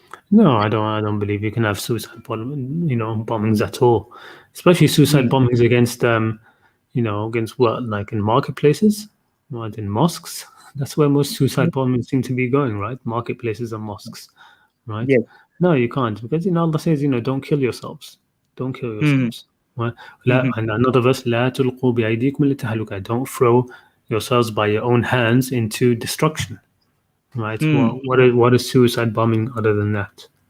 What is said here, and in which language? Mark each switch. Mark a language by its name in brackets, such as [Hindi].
[English] No, I don't believe you can have suicide bombings at all, especially suicide bombings against against what, like in marketplaces, not in mosques. That's where most suicide bombings seem to be going, right? Marketplaces and mosques. right? Yes. No, you can't, because Allah says, don't kill yourselves. Don't kill Hmm. yourselves. Right? Hmm. And another verse, [Arabic] لا تلقوا بأيديكم للتهلكة. [English] Don't throw yourselves by your own hands into destruction. Right? Hmm. What is suicide bombing other than that?